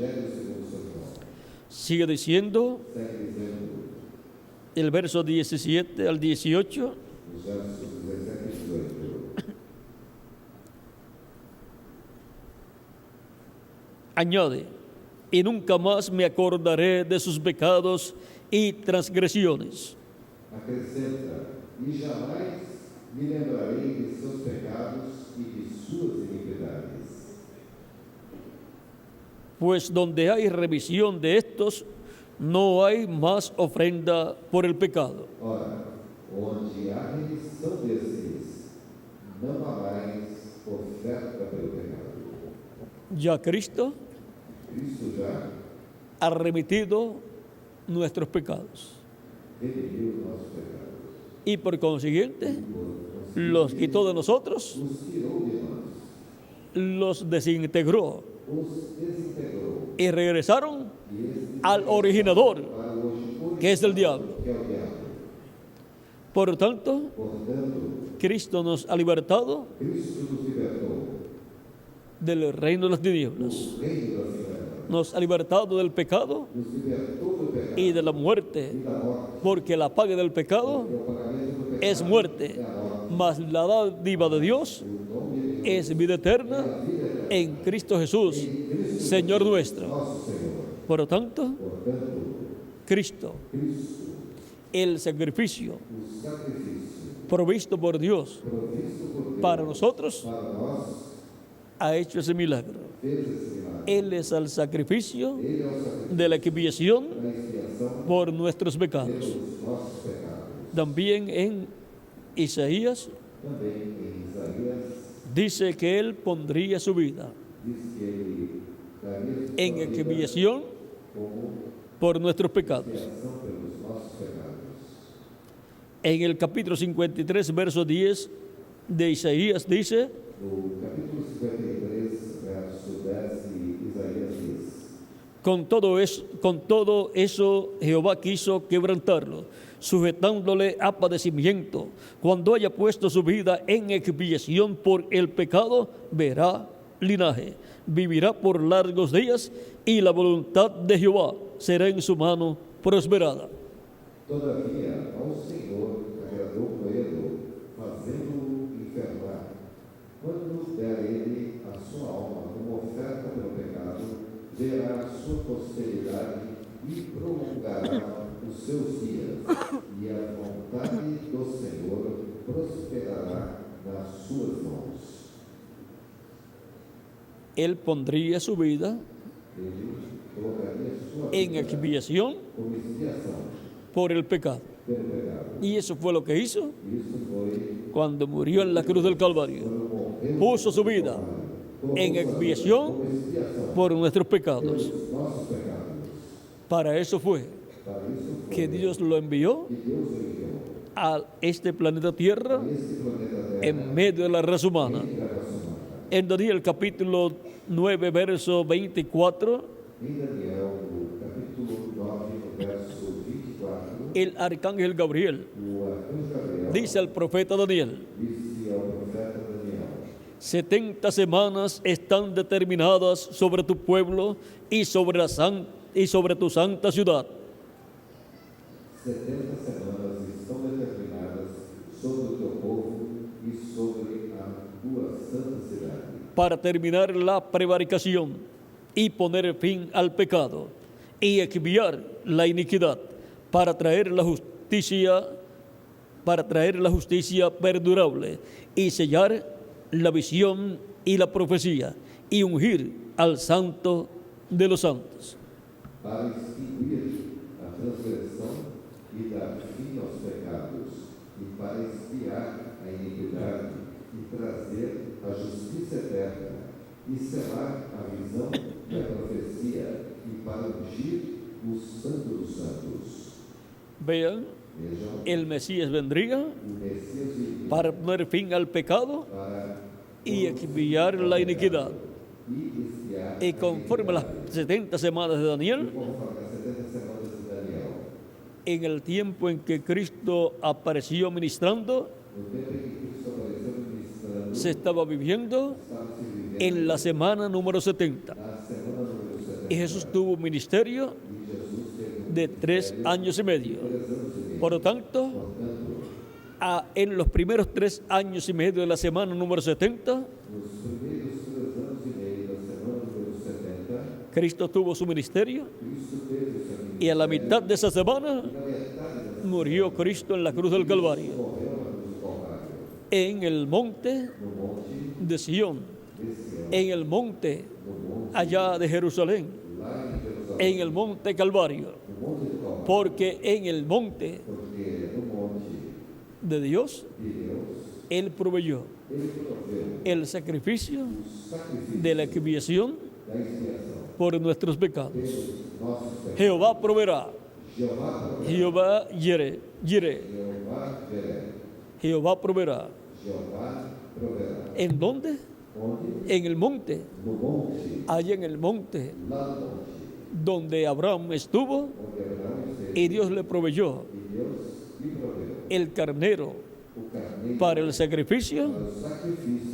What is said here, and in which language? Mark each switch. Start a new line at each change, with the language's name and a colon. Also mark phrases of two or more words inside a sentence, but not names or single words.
Spanish: Sigue diciendo el verso 17 al 18.
Portuguese: os versos 17 e 18.
Spanish: Añade, y nunca más me acordaré de sus pecados y transgresiones.
Portuguese: Acrescenta, e jamais me lembrarei de seus pecados e de suas iniquidades.
Spanish: Pues donde hay remisión de estos, no hay más ofrenda por el pecado.
Portuguese: Ora, onde há remissão desses, não há mais oferta pelo pecado.
Spanish: Ya Cristo
Portuguese: Cristo já
Spanish: ha remitido nuestros pecados
Portuguese: redimiu nossos pecados.
Spanish: y por consiguiente los quitó de nosotros,
Portuguese: Os tirou de nós,
Spanish: los desintegró
Portuguese: os desintegrou
Spanish: y regresaron
Portuguese: e este
Spanish: al originador,
Portuguese: para hoje,
Spanish: que es el diablo.
Portuguese: que é o diabo.
Spanish: Por lo tanto,
Portuguese: Portanto,
Spanish: Cristo nos ha libertado
Portuguese: Cristo nos libertou
Spanish: del reino de las tinieblas,
Portuguese: do reino das trevas,
Spanish: nos ha libertado del pecado
Portuguese: nos libertou do pecado
Spanish: y de la muerte,
Portuguese: e da morte,
Spanish: porque la paga del pecado
Portuguese: e o pagamento do pecado
Spanish: es muerte, mas la dádiva de Dios es vida eterna en Cristo Jesús, Señor nuestro.
Portuguese: nosso Senhor.
Spanish: Por lo tanto,
Portuguese: Portanto,
Spanish: Cristo,
Portuguese: Cristo,
Spanish: el sacrificio
Portuguese: o sacrifício
Spanish: provisto por Dios
Portuguese: provisto por Deus
Spanish: para nosotros,
Portuguese: para nós,
Spanish: ha hecho ese milagro.
Portuguese: fez esse milagre.
Spanish: Él es el sacrificio
Portuguese: Ele é o sacrifício
Spanish: de la expiación
Portuguese: da expiação
Spanish: por nuestros pecados.
Portuguese: pelos nossos pecados.
Spanish: También en Isaías
Portuguese: Também em Isaías
Spanish: dice que Él pondría su vida
Portuguese: diz que ele daria sua
Spanish: en
Portuguese: vida
Spanish: expiación
Portuguese: como
Spanish: por nuestros pecados.
Portuguese: expiação pelos nossos pecados.
Spanish: En el capítulo 53, verso 10 de Isaías dice,
Portuguese: No capítulo 53, verso 10, Isaías diz:
Spanish: Con todo eso Jehová quiso quebrantarlo, sujetándole a padecimiento. Cuando haya puesto su vida en expiación por el pecado, verá linaje, vivirá por largos días, y la voluntad de Jehová será en su mano prosperada.
Portuguese: Todavia, ao Senhor agradou Coelho, fazendo-o enfermar. Quando der ele a sua alma como oferta pelo pecado, verá a sua posteridade e prolongará os seus dias, e a vontade do Senhor prosperará nas suas mãos.
Spanish: Él pondría su vida
Portuguese: Ele colocaria sua
Spanish: en
Portuguese: vida
Spanish: expiación
Portuguese: como expiação
Spanish: por el pecado.
Portuguese: pelo pecado.
Spanish: Y eso fue lo que hizo
Portuguese: Isso foi
Spanish: cuando murió en la cruz del Calvario.
Portuguese: morreu
Spanish: Puso su vida en expiación
Portuguese: como expiação
Spanish: por nuestros pecados.
Portuguese: pelos nossos pecados.
Spanish: Para eso fue
Portuguese: Para isso foi
Spanish: que Dios lo envió
Portuguese: que Deus o enviou
Spanish: a este planeta Tierra
Portuguese: esse planeta Terra
Spanish: en medio de la raza humana.
Portuguese: em gravação humana.
Spanish: En Daniel capítulo 9, verso 24,
Portuguese: Em Daniel, no capítulo 9, no verso 24,
Spanish: el arcángel Gabriel
Portuguese: o arcanjo Gabriel
Spanish: dice al profeta Daniel:
Portuguese: disse ao profeta Daniel:
Spanish: 70 semanas están determinadas sobre tu pueblo y sobre tu santa ciudad,
Portuguese: 70 semanas estão determinadas sobre o teu povo e sobre a tua santa cidade,
Spanish: para terminar la prevaricación y poner fin al pecado y expiar la iniquidad, para traer la justicia perdurable y sellar la visión y la profecía y ungir al santo de los santos.
Portuguese: para extinguir a transgressão e dar fim aos pecados, e para expiar a iniquidade e trazer a justiça eterna, e selar a visão e a profecia, e para ungir o santo dos santos.
Spanish: Vean,
Portuguese: Vejam,
Spanish: el Mesías vendría
Portuguese: o Messias viria
Spanish: para poner fin al pecado
Portuguese: para
Spanish: y expiar la iniquidad.
Portuguese: e expiar
Spanish: Y conforme a las 70 semanas de Daniel,
Portuguese: conforme as 70 semanas de Daniel,
Spanish: en el tiempo en que Cristo apareció ministrando,
Portuguese: no tempo em que Cristo apareceu ministrando,
Spanish: se estaba viviendo
Portuguese: estava se vivendo
Spanish: en la semana número 70.
Portuguese: a semana número 70,
Spanish: Y Jesús tuvo un ministerio
Portuguese: e Jesus teve
Spanish: de 3 años y medio.
Portuguese: 3 anos e meio.
Spanish: Por lo tanto,
Portuguese: Portanto,
Spanish: en los primeros 3 años y medio de la semana número 70,
Portuguese: nos primeiros 3 anos e meio da semana número 70,
Spanish: Cristo tuvo su ministerio,
Portuguese: Cristo teve o seu
Spanish: y a la mitad de esa semana
Portuguese: na metade da
Spanish: murió Cristo en la cruz del Calvario,
Portuguese: morreu na cruz do Calvário,
Spanish: en el monte
Portuguese: no monte
Spanish: de Sión,
Portuguese: de Sião,
Spanish: en el monte
Portuguese: no monte
Spanish: allá de Jerusalén,
Portuguese: lá em Jerusalém,
Spanish: en el monte Calvario,
Portuguese: no monte do Calvário,
Spanish: porque en el monte
Portuguese: porque no monte
Spanish: de Dios,
Portuguese: de Deus,
Spanish: Él proveyó
Portuguese: ele proveu
Spanish: el sacrificio
Portuguese: o sacrifício
Spanish: de la expiación
Portuguese: da expiação
Spanish: por nuestros pecados.
Portuguese: pelos nossos pecados.
Spanish: Jehová proveerá,
Portuguese: Jeová proverá,
Spanish: Jehová Jireh,
Portuguese: Jeová verá,
Spanish: Jehová proveerá.
Portuguese: Jeová proverá.
Spanish: ¿En dónde?
Portuguese: Onde?
Spanish: En el monte,
Portuguese: No monte,
Spanish: allá en el monte
Portuguese: lá no monte,
Spanish: donde Abraham estuvo,
Portuguese: onde Abraão esteve,
Spanish: y Dios le proveyó
Portuguese: e Deus lhe proveu
Spanish: el carnero
Portuguese: o carneiro
Spanish: para el sacrificio.
Portuguese: para o sacrifício.